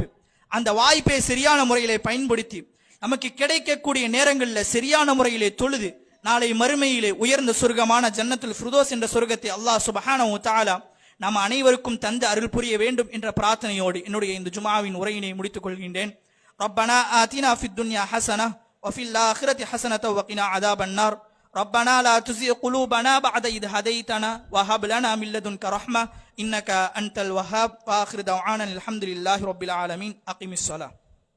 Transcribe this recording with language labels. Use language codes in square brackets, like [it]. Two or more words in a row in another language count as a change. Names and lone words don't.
[ta] அந்த வாய்ப்பை சரியான முறையிலே பயன்படுத்தி நமக்கு கிடைக்கக்கூடிய நேரங்களில் சரியான முறையிலே தொழுது நாளை மறுமையிலே உயர்ந்த சொர்க்கமான ஜன்னத்துல் ஃபிர்தௌஸ் என்ற சொர்க்கத்தை அல்லாஹ் [ar] سبحانه وتعالى [ta] நாம் அனைவருக்கும் தந்து அருள் புரிய வேண்டும் என்ற பிரார்த்தனையோடு என்னுடைய இந்த ஜுமாவின் உரையினை முடித்துக் கொள்கின்றேன். [ar] ربنا آتنا في الدنيا حسنة وفي الآخرة حسنة وقنا عذاب النار. ربنا لا تزغ قلوبنا بعد إذ هديتنا وهب لنا من لدنك رحمة إنك أنت الوهاب. وآخر دعوانا الحمد لله رب العالمين. أقم الصلاة.